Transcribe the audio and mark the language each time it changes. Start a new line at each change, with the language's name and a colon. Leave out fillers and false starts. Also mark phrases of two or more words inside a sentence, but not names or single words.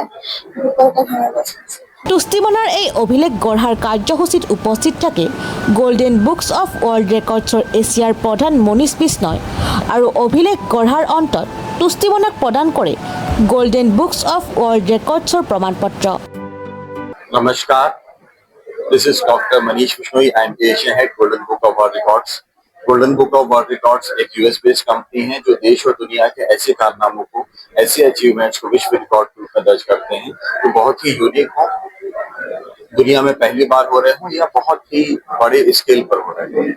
Assamese: সকলোকে ধন্যবাদ জনাইছোঁ। তুষ্টিমনাৰ এই অভিলেখ গঢ়াৰ কাৰ্যসূচীত উপস্থিত থাকে গোল্ডেন বুকছ অফ ৱৰ্ল্ড ৰেকৰ্ডছৰ এছিয়াৰ প্ৰধান মনীষ বিষ্ণয় আৰু অভিলেখ গঢ়াৰ অন্তত তুষ্টিমনাক প্ৰদান কৰে গোল্ডেন বুকছ অফ ৱৰ্ল্ড ৰেকৰ্ডছৰ প্ৰমাণপত্ৰ।
English: नमस्कार, this is doctor मनीष बिश्नोई। I am Asia head
Hindi: गोल्डन बुक ऑफ वर्ल्ड रिकॉर्ड्स। गोल्डन बुक ऑफ वर्ल्ड रिकॉर्ड्स एक
English: US based
Hindi: कंपनी है जो देश और दुनिया के ऐसे कारनामों को, ऐसे अचीवमेंट्स को विश्व रिकॉर्ड के रूप में दर्ज करते हैं तो बहुत ही यूनिक हो, दुनिया में पहली बार हो रहे हों या बहुत ही बड़े स्केल पर हो रहे हैं।